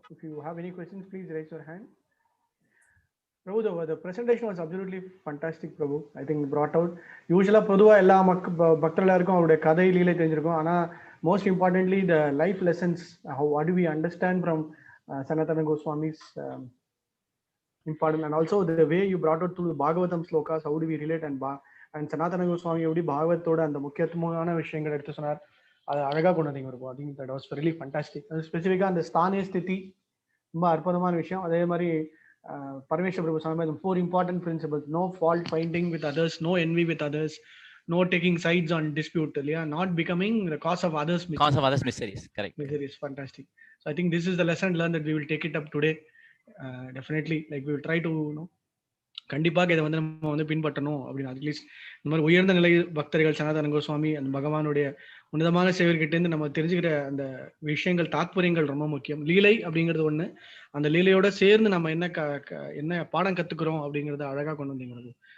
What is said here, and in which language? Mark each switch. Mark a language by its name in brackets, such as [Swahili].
[English] If you have any questions, please raise your hand. Prabhu, the presentation was absolutely fantastic, Prabhu. I think brought out. [Tamil] Usually, பொதுவா எல்லா பக்தர்களுக்கும் அவருடைய கதை லீலை தெரிஞ்சிருக்கும். [English] ஆனா most importantly, the life lessons. What do we understand from Sanatana Goswami's important, and also the way you brought out through the Bhagavatam slokas, how do we relate, and Sanatana Goswami [Tamil] எப்படி பாகவத்தோட அந்த முக்கியத்துவமான விஷயங்கள் எடுத்து சொன்னார், அது அழகா கொண்டு வந்தீங்க இருக்கும். [English] I think that was really fantastic. [Tamil] ஸ்பெசிஃபிக்கா அந்த ஸ்தானே ஸ்திதி ரொம்ப அற்புதமான விஷயம். அதே மாதிரி பரமேஸ்வர பிரபு சொன்ன மாதிரி [English] 4 important principles: no fault finding with others, no envy with others, no taking sides on dispute, இல்லையா, not becoming the cause of others miseries. Correct. Miseries. Fantastic. So I think this is the lesson learned that we will take it up today. Definitely, like we will try to [Tamil] கண்டிப்பாக இதை வந்து நம்ம வந்து பின்பற்றணும் அப்படின்னு. At least இந்த மாதிரி உயர்ந்த நிலை பக்தர்கள் சனாதன கோஸ்வாமி அந்த பகவானுடைய உன்னதமான சேவர்கிட்ட இருந்து நம்ம தெரிஞ்சுக்கிற அந்த விஷயங்கள் தாத்பரியங்கள் ரொம்ப முக்கியம். லீலை அப்படிங்கிறது ஒண்ணு, அந்த லீலையோட சேர்ந்து நம்ம என்ன பாடம் கத்துக்கிறோம் அப்படிங்கறத அழகா கொண்டு வந்தீங்க.